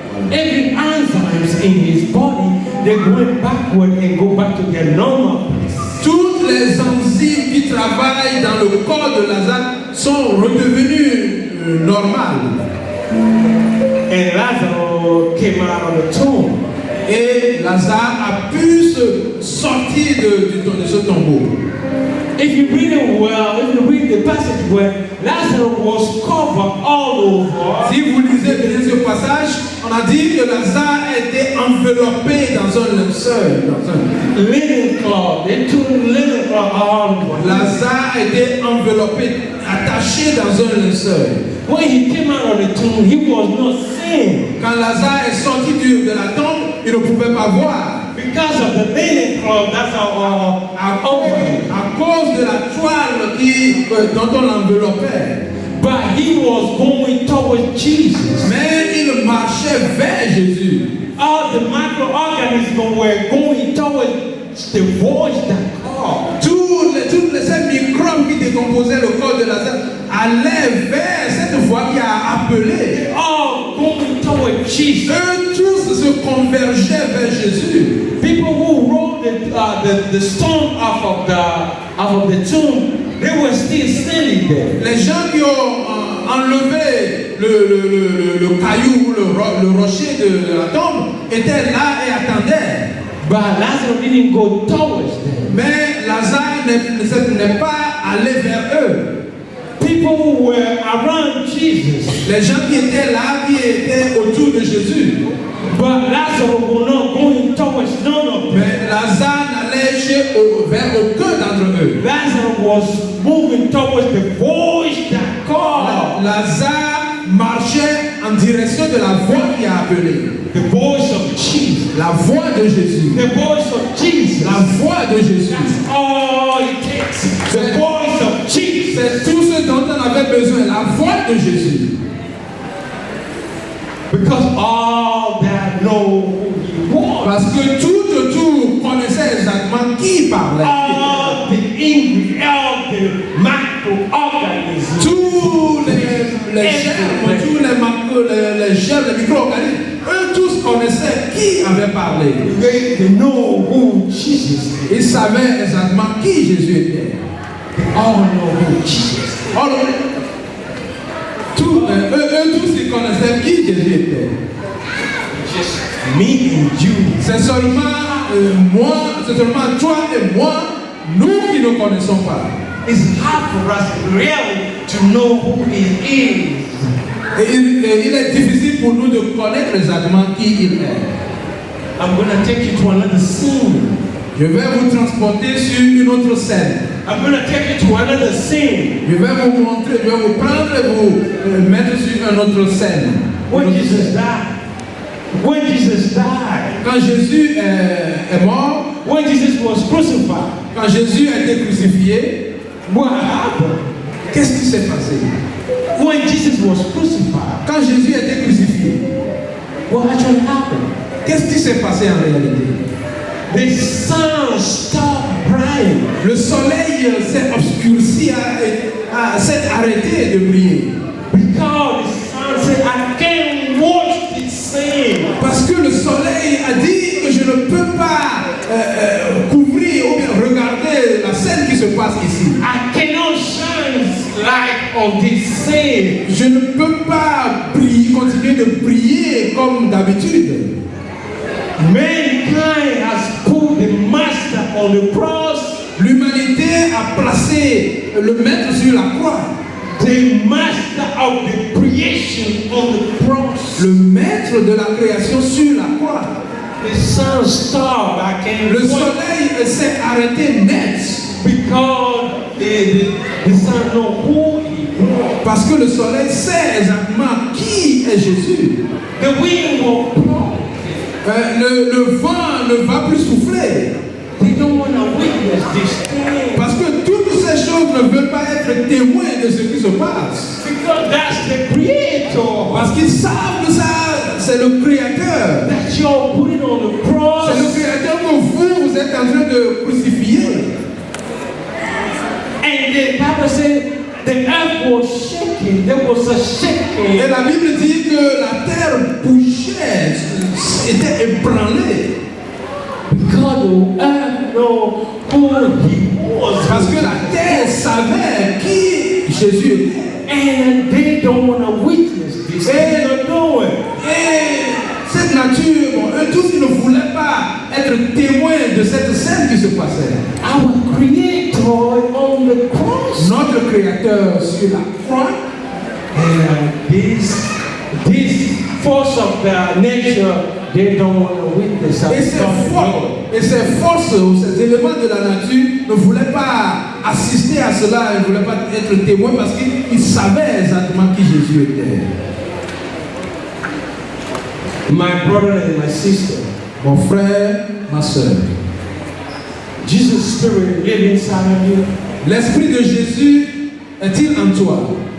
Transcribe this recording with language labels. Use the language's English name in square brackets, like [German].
[English] Every enzymes in his body, they went backward and go back to their normal place. [French] Toutes les enzymes qui travaillent dans le corps de Lazare sont redevenues normale. [English] And Lazarus came out of the tomb. [French] Et Lazare a pu se sortir de ce tombeau. [English] If you read it well, if you read the passage well, Lazarus was covered all over. [French] Si vous lisez bien ce passage, on a dit que Lazare était enveloppé dans un linceul. [English] Linen cloth. They took linen cloth all over. [French] Lazare était enveloppé, attaché dans un linceul. [English] When he came out of the tomb, he was not seen. [French] Quand Lazare est sorti de la tombe, il ne pouvait pas voir. [English] Because of the linen cloth, that's our [French] À cause de la toile dont on l'enveloppait. [English] But he was going towards Jesus. [French] Mais il marchait vers Jésus. [English] All the microorganisms were going towards the voice that called. [French] Tous ces microbes qui décomposaient le corps de Lazare allaient vers cette voix qui a appelé. [English] All going towards Jesus. [French] Eux tous se convergeaient vers Jésus. [English] People who rolled the stone off of the tomb, they were still standing there. [French] Les gens qui ont enlevé le caillou, le rocher de la tombe étaient là et attendaient. [English] But Lazarus didn't go towards them. [French] Mais Lazare n'est pas allé vers eux. [English] People who were around Jesus. [French] Les gens qui étaient là, qui étaient autour de Jésus. [English] But Lazarus was not going towards none of them. [French] Mais Lazare n'allait vers aucun d'entre eux. [English] Lazarus was moving towards the voice that called. [French] Lazare marchait en direction de la voix qui a appelé. [English] The voice of Jesus. [French] La voix de Jésus. [English] The voice of Jesus. [French] La voix de Jésus. [English] That's all it takes. The voice of Jesus. [French] C'est tout ce dont on avait besoin. La voix de Jésus. [English] Because all that know who he was. [French] Parce que tout autour connaissait exactement qui parlait. [English] All the microorganisms. [French] Tous les germes, tous les germes, les micro-organismes, eux tous connaissaient qui avait parlé. [English] They know who Jesus is. [French] Ils savaient exactement qui Jésus était. [English] All know who Jesus is. [French] Eux tous ils connaissaient qui Jésus était. [English] Just me and you. [French] C'est seulement moi, c'est seulement toi et moi, nous qui ne connaissons pas. [English] It's hard for us really to know who he is. [French] Et il est difficile pour nous de connaître exactement qui il est. [English] I'm going to take you to another scene. [French] Je vais vous transporter sur une autre scène. [English] I'm going to take you to another scene. [French] Je vais vous montrer, je vais vous prendre et vous mettre sur une autre scène. [English] When Jesus died. When Jesus died. [French] Quand Jésus est mort. [English] When Jesus was crucified. [French] Quand Jésus a été crucifié. [English] What happened? [French] Qu'est-ce qui s'est passé? [English] When Jesus was crucified. [French] Quand Jésus a été crucifié. [English] What actually happened? [French] Qu'est-ce qui s'est passé en réalité? [English] The sun stopped bright. [French] Le soleil s'est obscurci, s'est arrêté de briller. [English] Because the sun said, I can't watch this scene. [French] Parce que le soleil a dit que je ne peux pas couvrir ou bien regarder la scène qui se passe ici. [English] I cannot shine light on this scene. [French] Je ne peux pas continuer de briller comme d'habitude. [English] Mankind has put the master on the cross. [French] L'humanité a placé le maître sur la croix. [English] The master of the creation on the cross. [French] Le maître de la création sur la croix. [English] The sun stopped. I can't [French] Le soleil s'est arrêté net. [English] Because the sun know who he was. [French] Parce que le soleil sait exactement qui est Jésus. [English] The wind will blow. [French] Le vent ne va plus souffler. [English] They don't want to witness this thing. [French] Parce que toutes ces choses ne veulent pas être témoins de ce qui se passe. [English] Because that's the creator. [French] Parce qu'ils savent que ça, c'est le créateur. [English] That you're putting on the cross. [French] C'est le créateur que vous êtes en train de crucifier. [English] And the Bible said the earth was shaking. There was a shaking. [French] Et la Bible dit que la terre bougeait, était ébranlée. [English] Because the earth know who he was. [French] Parce que la terre savait qui Jésus était. [English] And they don't want to witness this. They don't know it. [French] Et cette nature, bon, eux tous, ils ne voulaient pas être témoins de cette scène qui se passait. [English] Our Creator on the cross. [French] Notre Créateur sur la croix. [English] And this force of their nature, they don't want to witness. [French] Et ces forces ou ces éléments de la nature ne voulaient pas assister à cela, ils ne voulaient pas être témoins parce qu'ils savaient exactement qui Jésus était. [English] My brother and my sister, [French] mon frère, ma soeur, [English] Jesus' Spirit lives inside of you. [French] L'Esprit de Jésus est-il en toi?